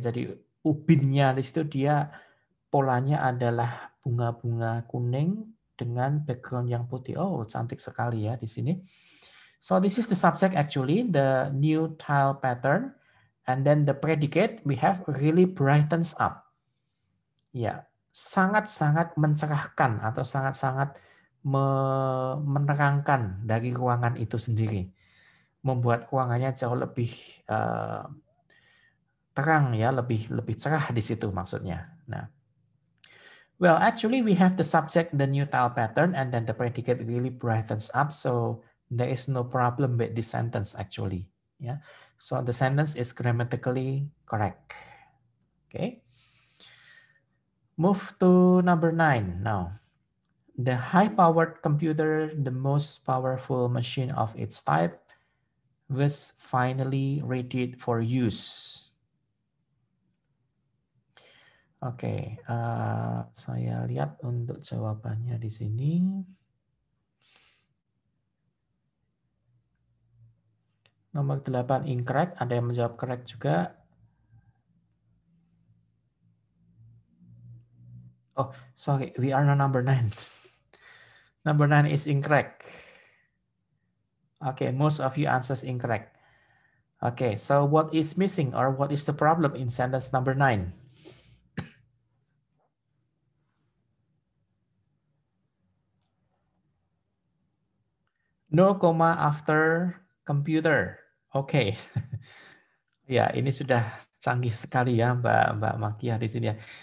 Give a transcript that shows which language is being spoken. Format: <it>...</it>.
<id>Jadi ubinnya di situ dia polanya adalah bunga-bunga kuning dengan background yang putih. Oh, cantik sekali ya di sini.</id> <en>So this is the subject actually, the new tile pattern. And then the predicate we have really brightens up.</en> <id>Ya, sangat-sangat mencerahkan atau sangat-sangat menerangkan dari ruangan itu sendiri. Membuat ruangannya jauh lebih terang ya, lebih cerah di situ maksudnya.</id> <en>Nah, well, actually we have the subject, the new tile pattern, and then the predicate really brightens up. So there is no problem with this sentence actually. Yeah. So the sentence is grammatically correct. Okay. Move to number 9 now. The high-powered computer, the most powerful machine of its type, was finally ready for use.</en> <id>Oke, saya lihat untuk jawabannya di sini. Nomor 8 incorrect, ada yang menjawab correct juga.</id> <en>Oh, sorry, we are on number 9. Number 9 is incorrect. Okay, most of you answers incorrect. Okay, so what is missing or what is the problem in sentence number 9? No comma after computer.</en> <id>Oke. Ya, ini sudah canggih sekali ya Mbak Makia di sini ya.</id>